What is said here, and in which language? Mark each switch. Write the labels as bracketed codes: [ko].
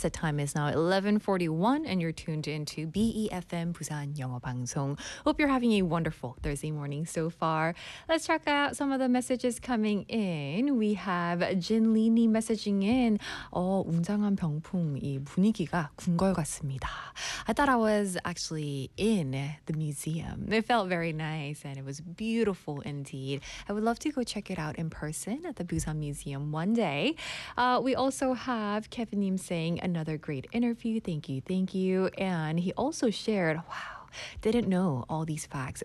[en] The time is now 11:41 and you're tuned into BEFM Busan Yeongo Bangsong. Hope you're having a wonderful Thursday morning so far. Let's check out some of the messages coming in. We have Jin Lini messaging in. [ko] Oh, 웅장한 병풍, 이 분위기가 군걸 같습니다. [en] I thought I was actually in the museum. It felt very nice and it was beautiful indeed. I would love to go check it out in person at the Busan Museum one day. We also have Kevin Nim saying another great interview. Thank you, thank you. And he also shared, wow, didn't know all these facts.